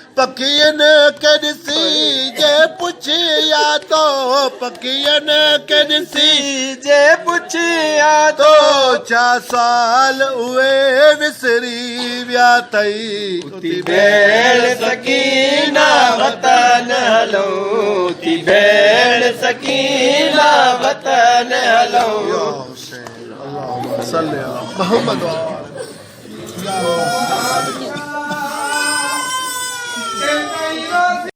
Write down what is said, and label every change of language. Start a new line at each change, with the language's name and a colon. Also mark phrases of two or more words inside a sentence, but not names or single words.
Sindhi: پکين کي ڏسي جي پڇي آيو، پکين کي ڏسي جي پڇي آيو، ٿو ڇا سوال اهي وسري ويا اٿئي. ٿي ڀيڻ سڪينا وطن هلون، ٿي ڀيڻ سڪينا وطن هلون.
Arabic: يا حسين، اللهم صل على محمد وعلى آله. يا الله.